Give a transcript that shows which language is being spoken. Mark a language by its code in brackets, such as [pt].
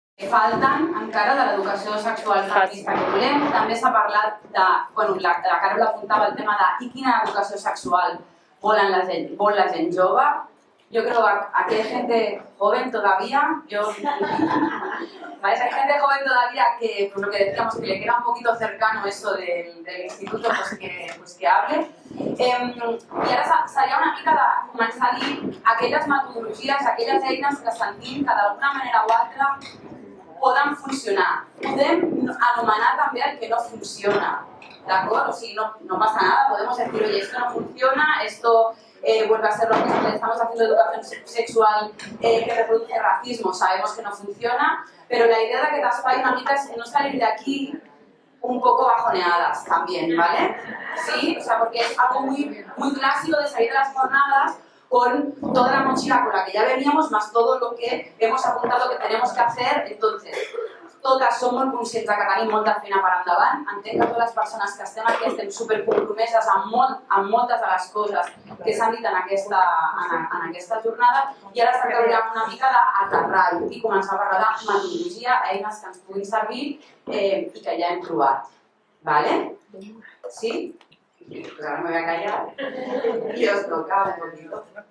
[ca] falten encara de l'educació sexual feminista que volem. També s'ha parlat de, bueno, la Carol apuntava el tema de i quina educació sexual vol la gent jove. [es] Yo creo que hay gente joven todavía, ¿sabes? Hay gente joven todavía que, pues lo que decíamos, que le queda un poquito cercano eso del instituto, pues que hable. [ca] I ara seria una mica de començar a dir aquelles metodologies, aquelles eines que sentim que d'alguna manera o altra poden funcionar. Podem anomenar també el que no funciona, [es] ¿de acuerdo? [ca] O sigui, [es] no pasa nada, podemos decir, oye, esto no funciona, esto vuelve a ser lo mismo, estamos haciendo educación sexual que reproduce racismo, sabemos que no funciona, pero la idea [ca] d'aquest espai una mica [es] es no salir de aquí un poco bajoneadas también, ¿vale? Sí, o sea, porque es algo muy clásico de salir de las jornadas con toda la mochila con la que ya veníamos, más todo lo que hemos apuntado que tenemos que hacer. [ca] Entonces, totes som molt conscients que tenim molta feina per endavant. Entenc que totes les persones que estem aquí estem supercompromeses amb moltes de les coses que s'han dit en aquesta jornada i ara es tracta una mica d'aterrar-ho i començar a parlar de metodologia, eines que ens puguin servir i que ja hem provat. [es] ¿Vale? ¿Sí? Pues ahora me voy a callar y os toca un poquito.